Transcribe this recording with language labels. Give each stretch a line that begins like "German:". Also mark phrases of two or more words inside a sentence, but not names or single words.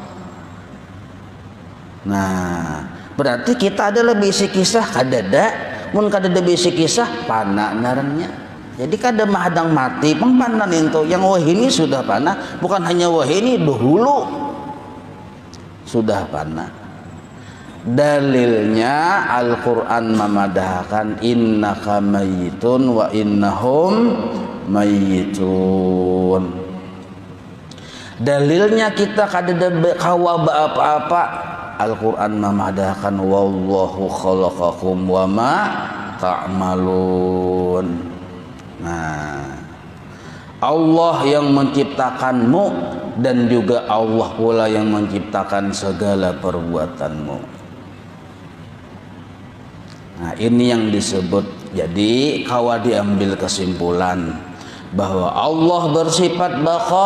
Banjar: Nah berarti kita adalah bisi kisah kadada, mun kadada bisi kisah pana narannya. Jadi kada mahadang mati pengpanan itu. Yang wahini sudah pana, bukan hanya wahini dahulu sudah pana. Dalilnya Al-Quran memadahkan
Arabic: إنك ميت وإنهم ميتون.
Banjar: Dalilnya kita kadada kawa apa-apa. Al-Quran memadahkan
Arabic: والله خلقكم وما تعملون.
Banjar: Nah, Allah yang menciptakanmu dan juga Allah pula yang menciptakan segala perbuatanmu. Nah, ini yang disebut. Jadi kawa diambil kesimpulan bahwa Allah bersifat baqa.